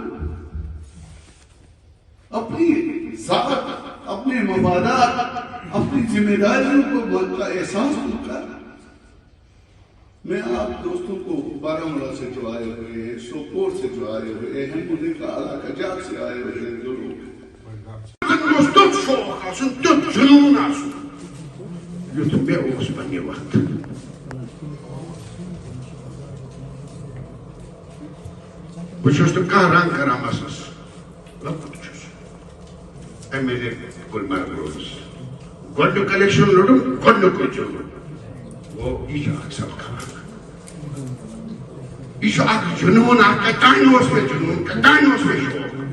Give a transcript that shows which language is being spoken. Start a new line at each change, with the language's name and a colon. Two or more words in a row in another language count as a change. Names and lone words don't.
Urdu: اپنی ذات اپنے مفادات اپنی ذمہ داریوں کو کا احساس کر. میں آپ دوستوں کو بارہمولہ سے جو آئے ہوئے ہیں سوپور سے جو آئے ہوئے ہیں مجھے کا علاقہ جات سے آئے ہوئے ہیں جو لوگ
Kashmiri: تیت شوق آسن تیت جنون آسن یُتھ مےٚ اوس پننہِ وقتہٕ. بہٕ چھُس نہٕ کانٛہہ رنگ کران مسس لۄکُٹ چھُس ایم ایل اے گلمرگ روزس گۄڈنیُک الیکشن لوٚڑُم گۄڈنیُکُے جنون یہِ چھُ اکھ سبق یہِ چھُ اکھ جنون اکھ کتانۍ اوس مےٚ جنون کتانۍ اوس مےٚ شوق